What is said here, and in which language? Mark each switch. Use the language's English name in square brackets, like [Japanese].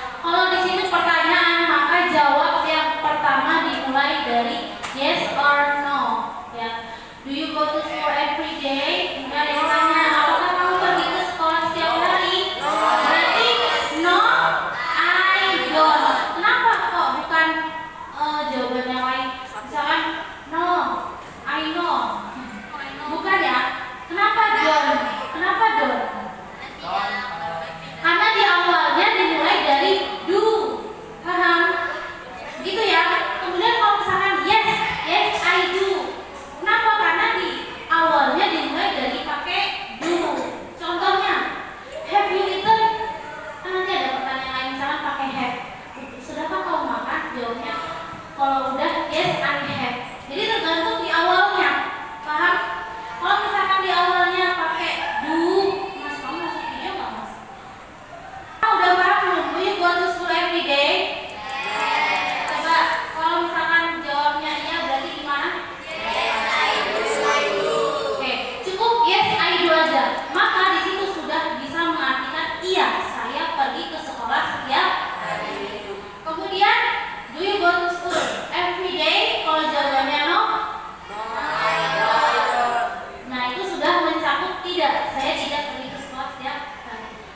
[Indonesian] Kalau di sini pertanyaan, maka jawab yang pertama dimulai dari [English] yes or no. [Indonesian] Ya. [English] Do you go to school every day? [Indonesian] Nah, yang tanya, apakah kamu pergi ke sekolah setiap hari? Berarti [English] no, I don't. [Indonesian] Kenapa kok bukan jawaban yang lain? Misalkan [English] no, I know. [Indonesian] Bukan ya? Kenapa don't? Kenapa don't? Karena di awalnya dimulai dari do. Paham? Gitu ya. Kemudian kalau misalkan [English] yes, yes I do. [Indonesian] Kenapa? Karena di awalnya dimulai dari pakai do. Contohnya, [English] have you eaten? [Indonesian] Kan nanti ada pertanyaan lain, misalkan pakai have. Sudahkah kau makan? Jawabnya kalau udah [English] yes I have. [Indonesian] Jadi tergantung di awalnya. Paham? Kalau misalkan di awalnya pakai do, Mas, kamu masuk video nggak, Mas? Udah paham belum? [English] Do you go to school every day? [Indonesian] Coba kalau misalkan jawabnya iya, berarti gimana? Oke, cukup [English] yes I do [Indonesian] aja. Maka di situ sudah bisa mengartikan iya, saya pergi ke sekolah setiap hari. Kemudian [English] do you go to school every day? [Indonesian] Kalau jawabannya no, nah itu sudah mencakup tidak, saya tidak pergi ke sekolah setiap hari.